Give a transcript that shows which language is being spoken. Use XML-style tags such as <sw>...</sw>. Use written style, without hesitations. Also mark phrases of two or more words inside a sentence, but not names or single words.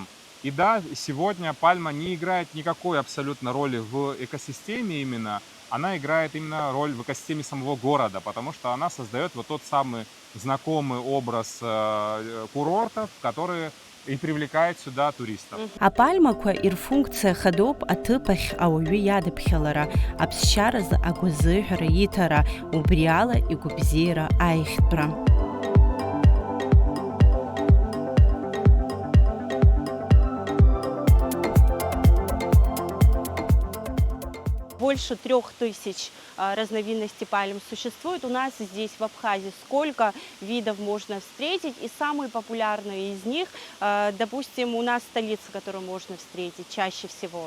<ru>И да, сегодня пальма не играет никакой абсолютно роли в экосистеме именно, она играет именно роль в экосистеме самого города, потому что она создает вот тот самый знакомый образ курортов, которые и привлекает сюда туристов.</ru> <ab>Апальмақәа ирфункциа хадоуп аҭыԥахь ауаҩы иадыԥхьалара, аԥсшьаразы агәазыҳәара иҭара, убри ала игәабзиара аихтәра.</ab> <ru>Больше 3000 разновидностей пальм существует у нас здесь, в Абхазии. Сколько видов можно встретить? И самые популярные из них, допустим, у нас столица, которую можно встретить чаще всего.</ru>